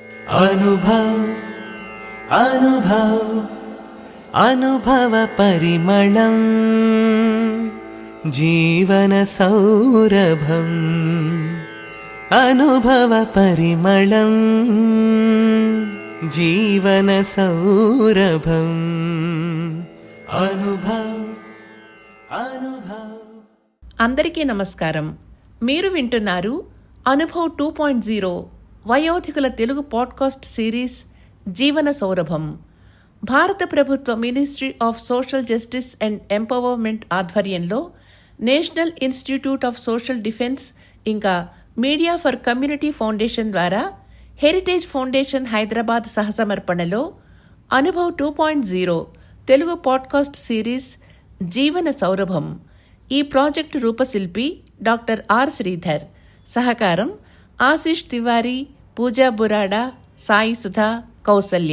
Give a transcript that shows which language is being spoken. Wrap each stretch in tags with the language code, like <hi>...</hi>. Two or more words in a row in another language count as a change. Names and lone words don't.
<te>అనుభవ అనుభవ అనుభవ పరిమళం జీవన సౌరభం అనుభవ పరిమళం జీవన సౌరభం అనుభవ అనుభవ। అందరికీ నమస్కారం. మీరు వింటున్నారు అనుభవ్ 2.0 వయోధికుల తెలుగు</te> <en>podcast series</en> <te>జీవన సౌరభం. భారత ప్రభుత్వ మినిస్ట్రీ ఆఫ్ సోషల్ జస్టిస్ అండ్ ఎంపవర్మెంట్ ఆధ్వర్యంలో నేషనల్ ఇన్స్టిట్యూట్ ఆఫ్ సోషల్ డిఫెన్స్ ఇంకా మీడియా ఫర్ కమ్యూనిటీ ఫౌండేషన్ ద్వారా హెరిటేజ్ ఫౌండేషన్ హైదరాబాద్ సహసమర్పణలో అనుభవ్ 2.0 తెలుగు</te> <en>podcast series</en> <te>జీవన సౌరభం ఈ ప్రాజెక్టు రూపశిల్పి డాక్టర్ ఆర్ శ్రీధర్, సహకారం ఆశీష్ తివారీ, పూజా బురాడా, సాయి సుధా, కౌసల్య.</te>